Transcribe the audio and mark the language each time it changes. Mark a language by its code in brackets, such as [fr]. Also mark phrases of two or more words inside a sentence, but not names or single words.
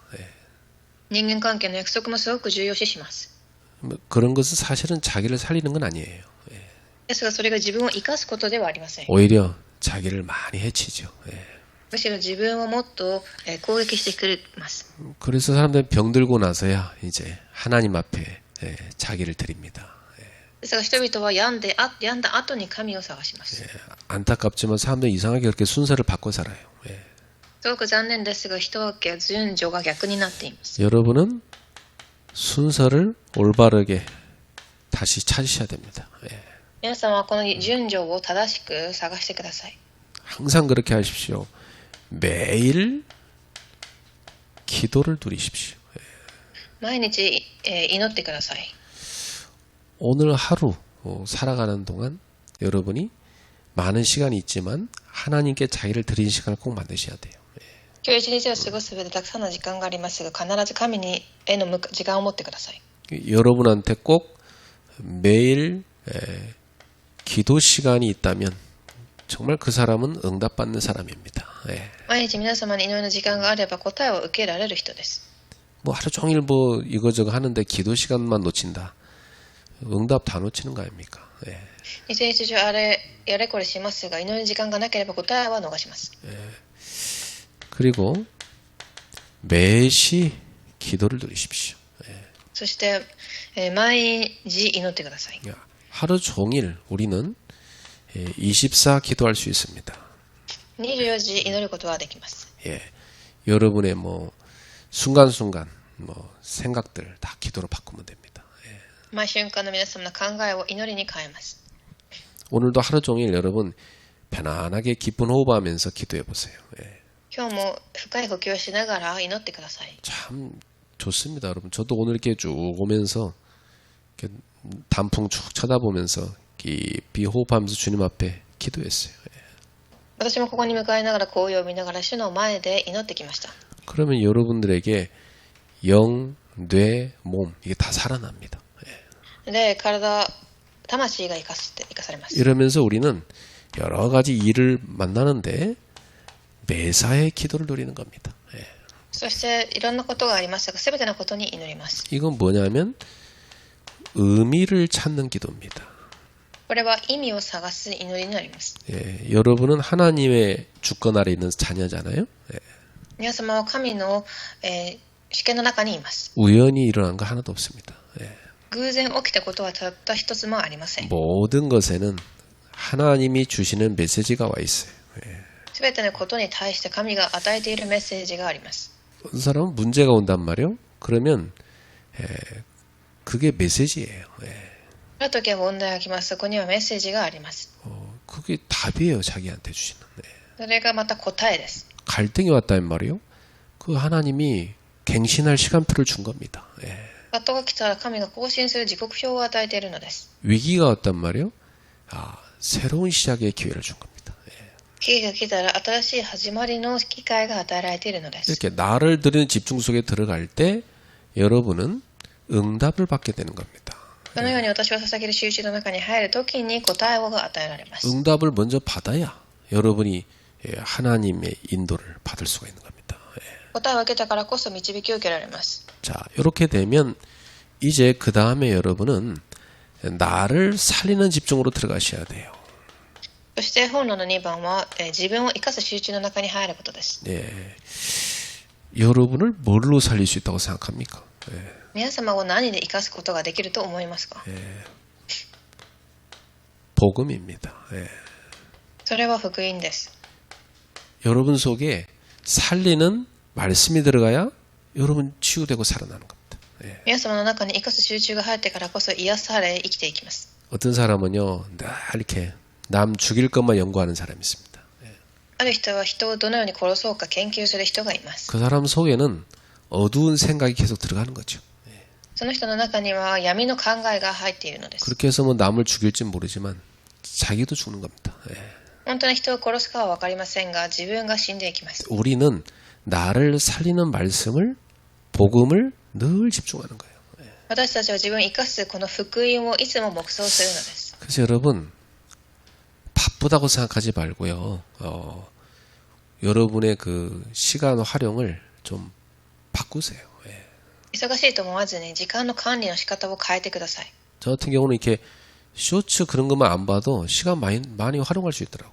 [ja] 人間関係の約束もすごく重要視します。 [ko] 뭐 그런 것은 사실은 자기를 살리는 건 아니에요. [ja] ですがそれが自分を生かすことではありません。 [ko] 오히려 자기를 많이 해치죠. [ja] むしろ自分をもっと攻撃してくれます。 [ko] 그래서 사람들은 병들고 나서야 이제 하나님 앞에 자기를 드립니다. [ja] ですが人々は病んだ後に神を探します。 [ko] 안타깝지만 사람들은 이상하게 그렇게 순서를 바꿔 살아요. [ja] すごく残念ですが人は順序が逆になっています。 [ko] 여러분은 순서를 올바르게 다시 찾으셔야 됩니다. [ja] 皆さんはこの順序を正しく探してください。 [ko] 항상 그렇게 하십시오. 매일 기도를 누리십시오. [ja] 毎日祈ってください。 [ko] 오늘 하루 살아가는 동안 여러분이 많은 시간이 있지만 하나님께 자기를 드리는 시간을 꼭 만드셔야 돼요. [ja] 今日一日を過ごす上でたくさんの時間がありますが、必ず神への時間を持ってください。 [ko] 여러분한테 꼭 매일 기도 시간이 있다면 정말 그 사람은 응답받는 사람입니다. [ja] 毎日皆様に祈りの時間があれば答えを受けられる人です。 [ko] 뭐 하루 종일 뭐 이거저거 하는데 기도 시간만 놓친다. 응답 다 놓치는 거 아닙니까? [ja] 一日中やれこれしますが、祈りの時間がなければ答えは逃します。 [ko] 그리고 매시 기도를 누리십시오. [ja] そして毎日祈ってください。 [ko] 하루 종일 우리는 24 기도할 수 있습니다. [ja] 24 時祈ることはできます。 [ko] 여러분의 뭐 순간순간 뭐 생각들 다 기도로 바꾸면 됩니다. [ja] 毎瞬間の皆様の考えを祈りに変えます。 [ko] 오늘도 하루 종일 여러분 편안하게 기쁜 호흡하면서 기도해 보세요. [ja] 今日も深い呼吸をしながら祈ってください。 [ko] 참 좋습니다, 여러분. 저도 오늘 이렇게 쭉 오면서 이렇게 단풍 쭉 쳐다보면서 깊이 호흡하면서 주님 앞에 기도했어요. [ja] 私もここに向かいながら紅葉を見ながら主の前で祈ってきました。 [ko] 그러면 여러분들에게 영, 뇌, 몸 이게 다 살아납니다. [ja] で、体、魂が生かされます。 [ko] 이러면서 우리는 여러 가지 일을 만나는데 매사에 기도를 누리는 겁니다. [ja] そしていろんなことがありましたが、すべてのことに祈ります。 [ko] 이건 뭐냐면 의미를 찾는 기도입니다. [ja] これは意味を探す祈りになります。 [ko] 여러분은 하나님의 주권 아래 있는 자녀잖아요. [ja] 皆様は神の、主権の中にいます。 [ko] 우연히 일어난 거 하나도 없습니다. [ja] 偶然起きたことはたった一つもありません。 [ko] 모든 것에는 하나님이 주시는 메시지가 와 있어요. [ja] すべてのことに対して神が与えているメッセージがあります。 [ko] 어떤 사람은 문제가 온단 말이요. 그러면 그게 메시지예요. [ja] ある時は問題が来ます。そこにはメッセージがあります。 [ko] 그게 답이에요. 자기한테 주시는. 네. [ja] それがまた答えです。 [ko] 갈등이 왔다는 말이요. 그 하나님이 갱신할 시간표를 준 겁니다. 예. [ja] 葛藤が来たら神が更新する時刻表を与えているのです。 [ko] 위기가 왔단 말이요. 새로운 시작의 기회를 준 겁니다. 예. [ja] 危機が来たら新しい始まりの機会が与えられているのです。 [ko] 이렇게 나를 드리는 집중 속에 들어갈 때 여러분은 응답을 받게 되는 겁니다. [ja] このように私は捧げる集中の中に入るときに答えが与えられます。 [ko] 응답을 먼저 받아야 여러분이 하나님의 인도를 받을 수가 있는 겁니다. 예. [ja] 答えを受けたからこそ導きを受けられます。 [ko] 자, 이렇게 되면 이제 그 다음에 여러분은 나를 살리는 집중으로 들어가셔야 돼요. [ja] そして本論の2番は、自分を生かす集中の中に入ることです。 [ko] 예. 여러분을 뭘로 살릴 수 있다고 생각합니까? 예. [ja] 皆様を何で生かすことができると思いますか？ [ko] 복음입니다. 예. [ja] それは福音です。 [ko] 여러분 속에 살리는 말씀이 들어가야 여러분 치유되고 살아나는 겁니다. 예. [ja] 皆様の中に生かす集中が入ってからこそ癒され生きていきます。 [ko] 어떤 사람은요, 늘 이렇게 남 죽일 것만 연구하는 사람이 있습니다. [ja] ある人は人をどのように殺そうか研究する人がいます。 [ko] 그 사람 속에는 어두운 생각이 계속 들어가는 거죠. [ja] その人の中には闇の考えが入っているのです。 [ko] 그렇게 해서 뭐 남을 죽일지 모르지만 자기도 죽는 겁니다. 예. [ja] 本当に人を殺すかは分かりませんが自分が死んでいきます。 [ko] 우리는 나를 살리는 말씀을, 복음을 늘 집중하는 거예요. [ja] 私たちは自分を生かすこの福音をいつも黙想するのです。 [ko] 그래서 여러분 바쁘다고 생각하지 말고요. 여러분의 그 시간 활용을 좀 바꾸세요. 예. [ja] 忙しいと思わずに時間の管理の仕方を変えてください。 [ko] 저 같은 경우는 이렇게 쇼츠 그런 것만 안 봐도 시간 많이 활용할 수 있더라고요.